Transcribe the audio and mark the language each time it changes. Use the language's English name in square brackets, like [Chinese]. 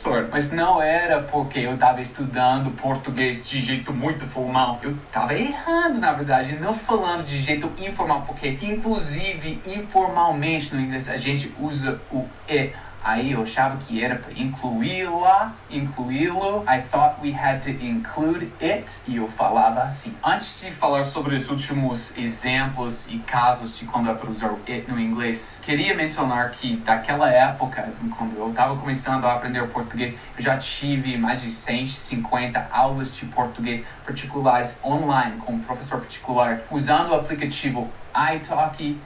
[Portuguese] Mas não era porque eu estava estudando português de jeito muito formal. Eu estava errando, na verdade, não falando de jeito informal, porque inclusive informalmente no inglês a gente usa o e. Aí eu achava que era para incluí-lo. [English] I thought we had to include it. [Portuguese] E eu falava assim. Antes de falar sobre os últimos exemplos e casos de quando é para usar o it no inglês, queria mencionar que daquela época, quando eu estava começando a aprender o português, eu já tive mais de 150 aulas de português particulares online com um professor particular, usando o aplicativo iTalki.